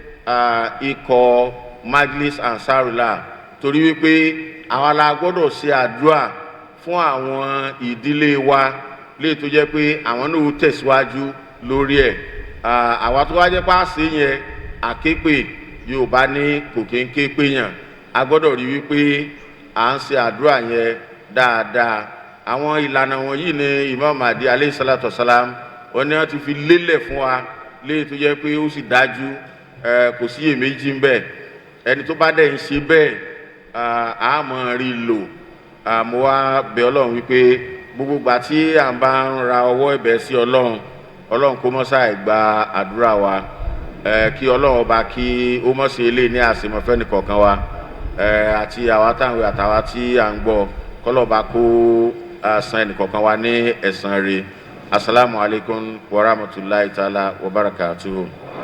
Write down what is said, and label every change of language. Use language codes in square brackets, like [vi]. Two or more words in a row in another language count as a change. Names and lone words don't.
[yo] ikọ̀ MAJLIS ANSARULLAH torí wípé àwa la gbọ́dọ̀ ṣe àdúrà fún àwọn ìdílé wa léè tó jẹ́ pé àwọn náà ó tẹ̀síwájú lórí ẹ̀ àwa tó wá jẹ́ pàṣẹ yẹn àképè Yorùbá ní kò kéńké péyàn a gbọ́dọ̀ rí wípé à ń ṣe àdúrà yẹn dáadáa àwọn ìlànà wọ̀nyí ni Imam Mahdi [ar] عليه الصلاة والسلام [yo] wọ́n ní wọ́n ti fi lélẹ̀ fún wa léè tó jẹ́ pé ó sì dájú kò sí iyèméjì ń bẹ ẹni tó bá dẹ̀ ń ṣe bẹ́ẹ̀ a máa rí lò mo wá bẹ̀ Ọlọ́run wípé gbogbo ìgbà tí à ń bá ń ra ọwọ́ ẹ̀bẹ̀ sí Ọlọ́run kó mọ́ ṣàì gba àdúrà wa kí Ọlọ́run ọba kí ó mọ̀ sí eléyìí ní àṣemọ̀fẹ́ nìkọ̀ọ̀kan wa àti àwa táwọn àtàwa tí à ń gbọ́ kọ́lọ́ba kó san ẹnìkọ̀ọ̀kan wa ní ẹ̀san rẹ̀. [ar] السلام عليكم ورحمة الله تعالى وبركاته.